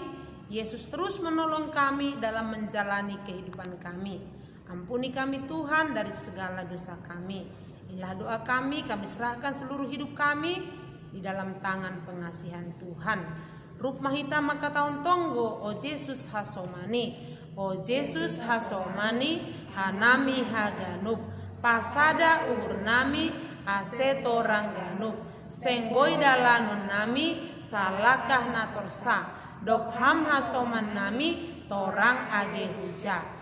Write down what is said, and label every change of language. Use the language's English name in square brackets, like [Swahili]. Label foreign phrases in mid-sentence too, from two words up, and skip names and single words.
[Indonesian] Yesus terus menolong kami dalam menjalani kehidupan kami. Ampuni kami Tuhan dari segala dosa kami. Inilah doa kami serahkan seluruh hidup kami di dalam tangan pengasihan Tuhan. [Batak Simalungun] Rukmahita maka tahun tonggo, o Yesus hasomani, o Yesus hasomani, hanami haganub, pasada urnami, aseto rangganub, sengboy dalanun nami, salakah natorsa, dopham hasoman nami, torang age huja.